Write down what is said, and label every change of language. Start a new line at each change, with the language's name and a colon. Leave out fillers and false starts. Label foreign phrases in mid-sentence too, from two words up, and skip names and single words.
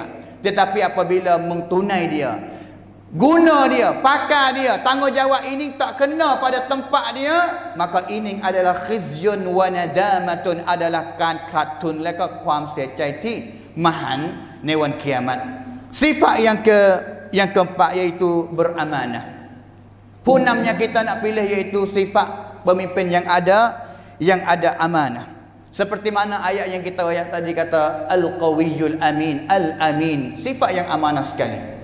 Malay: Tetapi apabila mentunai dia, guna dia, pakai dia, tanggungjawab ini tak kena pada tempat dia, maka ini adalah
Arabic: خزي وندامة,
Malay: adalah kan katun leka
Thai: ความเสียใจที่มหันต์ในวันกิยามะฮ์.
Malay: Sifat yang keempat iaitu beramanah. Punamnya kita nak pilih iaitu sifat pemimpin yang ada amanah. Seperti mana ayat yang kita ayat tadi kata
Arabic: القوي الأمين,
Malay: al-amin, sifat yang amanah sekali.